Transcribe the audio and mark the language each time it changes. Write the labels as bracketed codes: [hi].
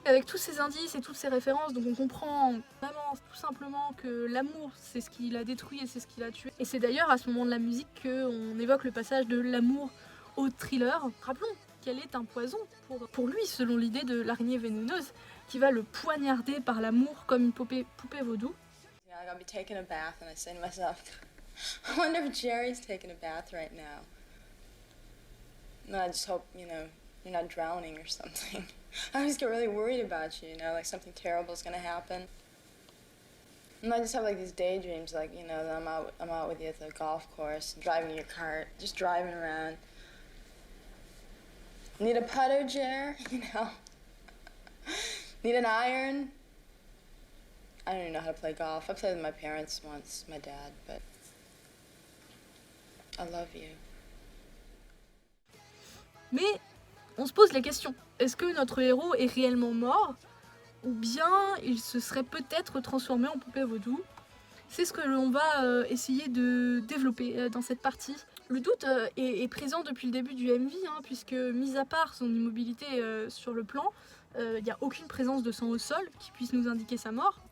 [fr] Avec tous ces indices et toutes ces références, donc on comprend vraiment tout simplement que l'amour c'est ce qui l'a détruit et c'est ce qui l'a tué. Et c'est d'ailleurs à ce moment de la musique qu'on évoque le passage de l'amour au thriller. Rappelons qu'elle est un poison pour lui, selon l'idée de l'araignée vénéneuse, qui va le poignarder par l'amour comme une poupée vaudou. [en] I'm gonna be taking a bath and I say to myself, I wonder if Jerry's taking a bath right now. And I just hope, you're not drowning or something. I always get really worried about you, like something terrible is gonna happen. And I just have like these daydreams, like, that I'm out with you at the golf course, driving your cart, just driving around. Need a putter, Jer? Need an iron? I don't even know how to play golf. I played with my parents once, my dad, but I love you. [fr] Mais on se pose la question, est-ce que notre héros est réellement mort? Ou bien il se serait peut-être transformé en poupée vaudou? C'est ce que l'on va essayer de développer dans cette partie. Le doute est présent depuis le début du MV, puisque mis à part son immobilité sur le plan, il n'y a aucune présence de sang au sol qui puisse nous indiquer sa mort.